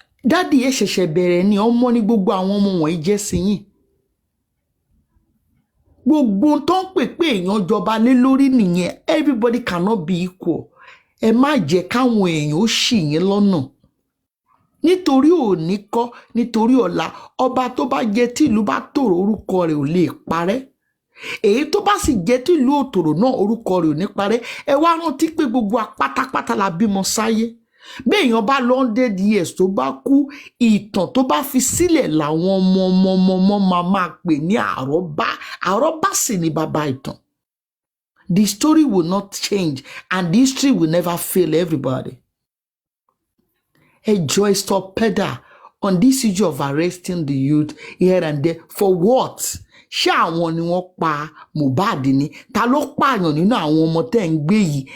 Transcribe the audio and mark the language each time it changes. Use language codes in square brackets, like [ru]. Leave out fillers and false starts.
[yo] Dádì ẹ ṣẹ̀ṣẹ̀ bẹ̀rẹ̀ ni ọmọ ní gbogbo àwọn ọmọ wọ̀nyí jẹ́ sí yín. Gbogbo tó ń pè pé èèyàn jọba lé lórí nìyẹn. [en] Everybody cannot be equal. [yo] Ẹ má jẹ́ káwọn èèyàn ó ṣì yín lọ́nà. Nítorí òní kọ́, nítorí ọ̀la, ọba tó bá jẹ́ tí ìlú bá tòrò orúkọ rẹ̀ ò lè parẹ́. Èyí tó bá sì jẹ́ tí ìlú òtòrò náà orúkọ rẹ̀ ò ní parẹ́. Ẹ wá rántí pé gbogbo apátápátá la bímọ sáyé. Bí èèyàn bá lọ [en] 100 years [yo] tó bá kú, ìtàn tó bá fi sílẹ̀ làwọn ọmọ máa pè ní àrọ́bá. Àrọ́bá sì ni bàbá ìtàn. [en] The story will not change and the history will never fail everybody. Joy stop pedal on this issue of arresting the youth here and there. For what? [yo] Ṣé àwọn ni wọ́n pa Mohbad ni? Ta ló pààyàn nínú àwọn ọmọ tẹ́ ń gbé yìí?